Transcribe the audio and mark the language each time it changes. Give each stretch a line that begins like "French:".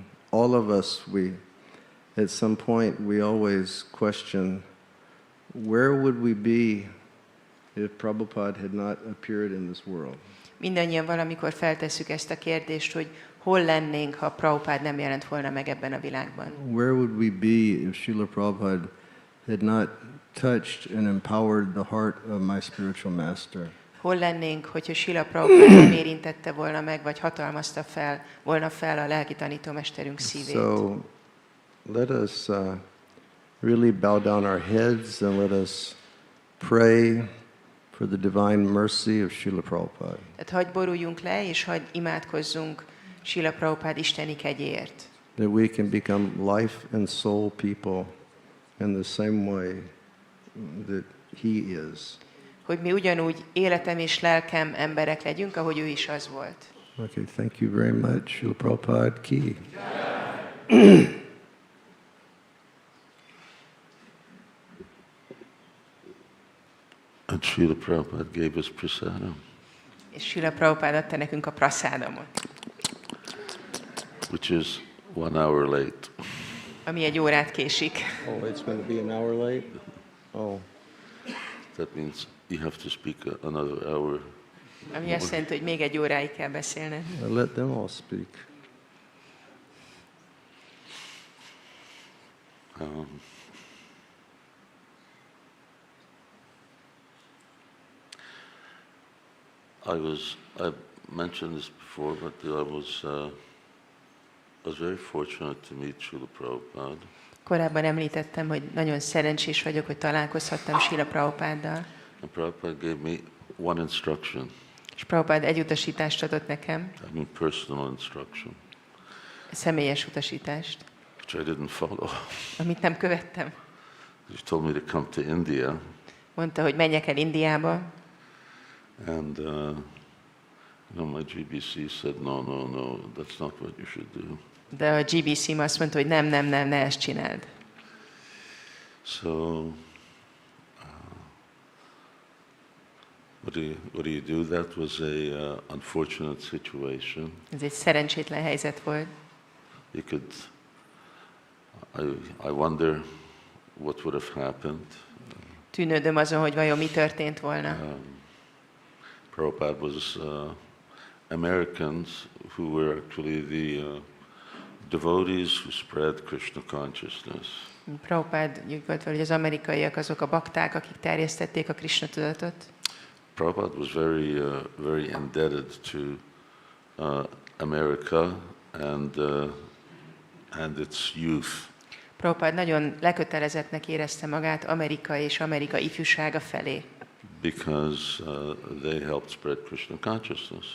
English: All of us, at some point, we always question, where would we be if Prabhupada had not appeared in this world?
Hungarian: Mindannyian valamikor feltesszük ezt a kérdést, hogy hol lennénk, ha Prabhupada nem jelent volna meg ebben a világban.
English: Where would we be if Srila Prabhupada had not touched and empowered the heart of my spiritual master?
Hungarian: Hol lennénk, hogyha Srila Prabhupada nem érintette volna meg, vagy hatalmazta volna fel a lelki tanítómesterünk szívét.
English: So let us really bow down our heads and let us pray for the divine mercy of Srila Prabhupada.
Hungarian: Tehát hagyj boruljunk le, és hagyj imádkozzunk Srila Prabhupada isteni kegyéért.
English: That we can become life and soul people in the same way that He is.
Hungarian: Hogy mi ugyanúgy életem és lelkem emberek legyünk, ahogy ő is az volt.
English: Okay, thank you very much.
Sanskrit: Srila Prabhupada ki.
English: And Srila Prabhupada gave us prasadam,
Hungarian: És Srila Prabhupada adta nekünk a praszádamot,
English: which is 1 hour late.
Hungarian: ami 1 órát késik.
English: Oh, it's going to be an hour late? Oh. That means you have to speak another hour.
Hungarian: Ami azt jelenti, hogy még 1 óráig kell beszélned.
English: Let them all speak. I mentioned this before, but I was very fortunate to meet Srila Prabhupada.
Hungarian: Korábban említettem, hogy nagyon szerencsés vagyok, hogy találkozhattam Srila Prabhupáddal.
English: And Prabhupada gave me one instruction,
Hungarian: És Prabhupád egy utasítást adott nekem,
English: I mean personal instruction,
Hungarian: személyes utasítást,
English: which I didn't follow.
Hungarian: amit nem követtem.
English: He told me to come to India,
Hungarian: Mondta, hogy menjek el Indiába,
English: and my GBC said, no, that's not what you should do.
Hungarian: de a GBC-m azt mondta, hogy nem, ne ezt csináld.
English: So, what do you do? That was a unfortunate situation.
Hungarian: Ez egy szerencsétlen helyzet volt.
English: You could, I wonder what would have happened.
Hungarian: Tűnődöm azon, hogy vajon mi történt volna.
English: Prabhupada was Americans who were actually the devotees who spread Krishna consciousness.
Hungarian: Prabhupád úgy volt, hogy az amerikaiak azok a bakták, akik terjesztették a Krishna tudatot.
English: Prabhupada was very indebted to America and its youth.
Hungarian: Prabhupád nagyon lekötelezettnek érezte magát Amerika és Amerika ifjúsága felé.
English: Because they helped spread Krishna consciousness.